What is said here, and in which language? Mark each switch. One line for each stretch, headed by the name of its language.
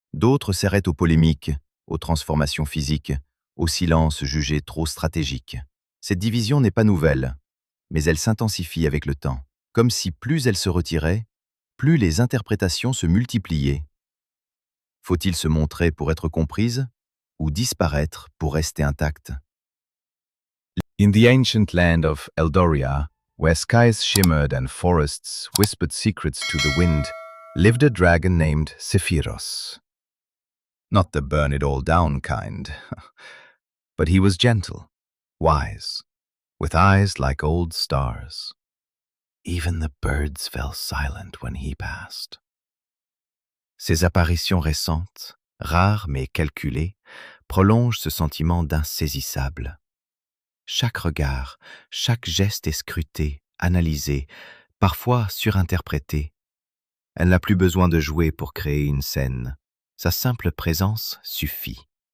French: D'autres s'arrêtent aux polémiques, aux transformations physiques, au silence jugé trop stratégique. Cette division n'est pas nouvelle, mais elle s'intensifie avec le temps, comme si plus elle se retirait, plus les interprétations se multipliaient. Faut-il se montrer pour être comprise ou disparaître pour rester intacte?
English: In the ancient land of Eldoria, where skies shimmered and forests whispered secrets to the wind, lived a dragon named Sephiros. Not the burn-it-all-down kind, but he was gentle, wise, with eyes like old stars. Even the birds fell silent when he passed.
French: Ces apparitions récentes, rares mais calculées, prolongent ce sentiment d'insaisissable. Chaque regard, chaque geste est scruté, analysé, parfois surinterprété. Elle n'a plus besoin de jouer pour créer une scène. Sa simple présence suffit.